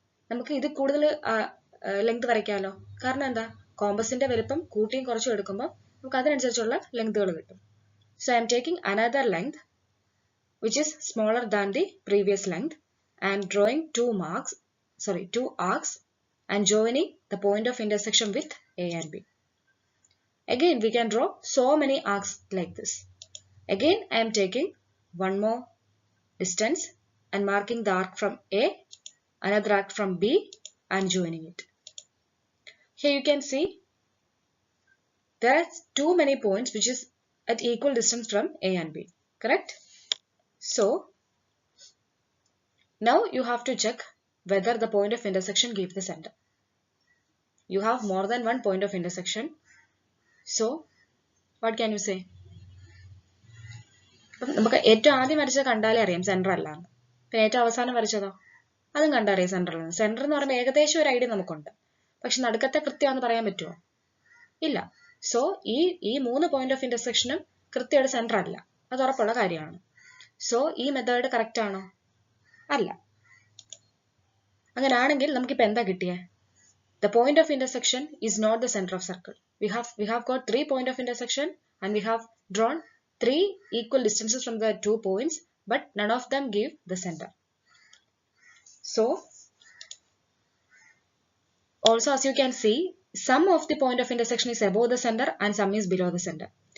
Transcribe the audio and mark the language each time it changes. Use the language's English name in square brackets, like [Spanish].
[Malayalam] നമുക്ക് ഇത് കൂടുതൽ ലെങ്ത് വരയ്ക്കാമല്ലോ. കാരണം എന്താ? കോമ്പസിന്റെ വലുപ്പം കൂട്ടിയും കുറച്ചും എടുക്കുമ്പോൾ നമുക്ക് അതിനനുസരിച്ചുള്ള ലെങ്തുകൾ കിട്ടും. [English] So I'm taking another length which is smaller than the previous length and drawing two arcs and joining the point of intersection with A and B. Again we can draw so many arcs like this. Again I am taking one more distance and marking the arc from A, another arc from B and joining it. Here you can see there are too many points which is at equal distance from A and B, correct? So now you have to check whether the point of intersection gives the center. You have more than one point of intersection. So what can you say? [Malayalam] നമുക്ക് ഏറ്റവും ആദ്യം വരച്ചത് കണ്ടാലേ അറിയാം centre അല്ലാന്ന്. പിന്നെ ഏറ്റവും അവസാനം വരച്ചതോ അതും കണ്ടറിയാം സെന്റർ അല്ലെന്ന്. സെന്റർ എന്ന് പറയുമ്പോൾ ഏകദേശം ഒരു ഐഡിയ നമുക്കുണ്ട്. പക്ഷെ നടുക്കത്തെ കൃത്യമാണെന്ന് പറയാൻ പറ്റുമോ? ഇല്ല. സോ ഈ മൂന്ന് പോയിന്റ് ഓഫ് ഇന്റർസെക്ഷനും കൃത്യമായിട്ട് സെന്റർ അല്ല. അത് ഉറപ്പുള്ള കാര്യമാണ്. സോ ഈ മെത്തേഡ് കറക്റ്റ് ആണോ? അല്ല. അങ്ങനെയാണെങ്കിൽ നമുക്കിപ്പോൾ എന്താ കിട്ടിയേ? [English] The point of intersection is not the center of circle. We have got 3 point of intersection and we have drawn 3 equal distances from the 2 points, but none of them give the center. So also as you can see, some of the point of intersection is above the center and some is below the center.